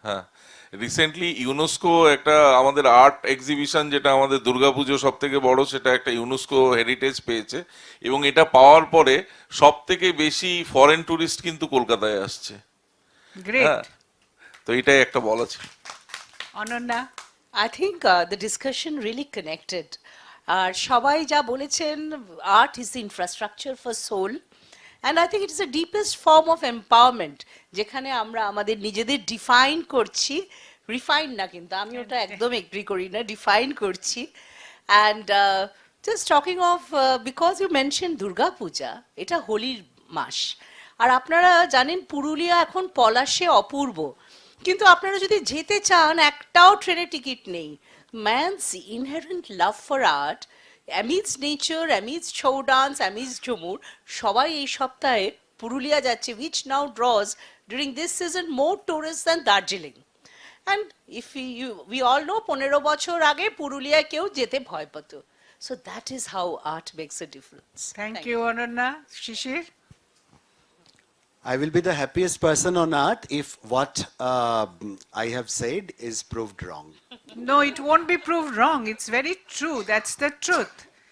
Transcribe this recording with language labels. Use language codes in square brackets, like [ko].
[bn] হ্যাঁ, recently UNESCO একটা আমাদের আর্ট এক্সিবিশন, যেটা আমাদের দুর্গাপুজো সব থেকে বড়, সেটা একটা ইউনেস্কো হেরিটেজ পেয়েছে, এবং এটা পাওয়ার পরে সব থেকে বেশি ফরেন টুরিস্ট কিন্তু কলকাতায় আসছে। [en] Great. [bn] তো এটাই একটা বলা ছিল। [en] Ananya. I think the discussion really connected. আর সবাই যা বলেছেন, art is the infrastructure for soul. [bn] And I think it is the deepest form of empowerment, যেখানে আমরা আমাদের নিজেদের ডিফাইন করছি, রিফাইন না, কিন্তু আমি ওটা একদম এগ্রি করি না, ডিফাইন করছি। And just talking of, because you mention Durga পূজা, এটা হোলির মাস, আর আপনারা জানেন পুরুলিয়া এখন পলাশে অপূর্ব, কিন্তু আপনারা যদি যেতে চান একটাও ট্রেনের টিকিট নেই। [en] Man's inherent love for art, amidst nature, amidst show dance, amidst jhumur, সবাই এই সপ্তাহে পুরুলিয়া যাচ্ছে, which now draws during this season more tourists than Darjeeling. [bn] And if we all know 15 বছর আগে পুরুলিয়ায় কেউ যেতে ভয় পেত. [en] So that is how art makes a difference. Thank you, Ananya. Shishir? I will be the happiest person on earth if what I have said is proved wrong. No, it won't be proved wrong. It's very true. That's the truth.